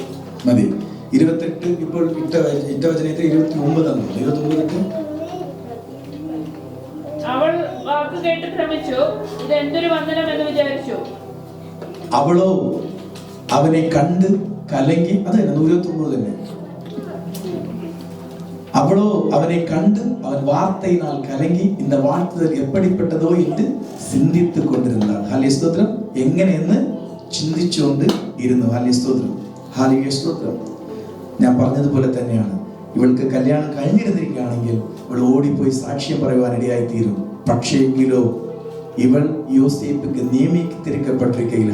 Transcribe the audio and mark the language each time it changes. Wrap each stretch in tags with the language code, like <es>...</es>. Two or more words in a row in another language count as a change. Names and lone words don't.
<ml>മതി. 28. ഇപ്പോൾ ഇട്ട വചനത്തിൽ 29. അവൾ വാക്ക് കേട്ട് ഭ്രമിച്ചു, ഇത് എന്തൊരു വന്ദനം എന്ന് വിചാരിച്ചു. അവളോ അവനെ കണ്ട് കലങ്ങി. അത് 29 തന്നെ.</ml> <ta>அவளோ அவனை கண்டு அவன் வார்த்தையினால் கலங்கி இந்த வாழ்த்துதல் எப்படிப்பட்டதோ என்று சிந்தித்துக் கொண்டிருந்தாள். ஹல்லேலூயா ஸ்தோத்திரம்.</ta> <ml>എങ്ങനെയെന്ന് ചിന്തിച്ചുകൊണ്ട് ഇരുന്നു. ഹല്ലേലൂയ സ്തോത്രം. ഹല്ലേലൂയ സ്തോത്രം. ഞാൻ പറഞ്ഞതുപോലെ തന്നെയാണ്, ഇവൾക്ക് കല്യാണം കഴിഞ്ഞിരുന്നിരിക്കുകയാണെങ്കിൽ ഇവൾ ഓടിപ്പോയി സാക്ഷ്യം പറയുവാൻ ഇടയായി തീരും. പക്ഷേ എങ്കിലോ ഇവൾ യോസേപ്പിക്ക് നിയമിക്കപ്പെട്ടിരിക്കുകയില്ല.</ml>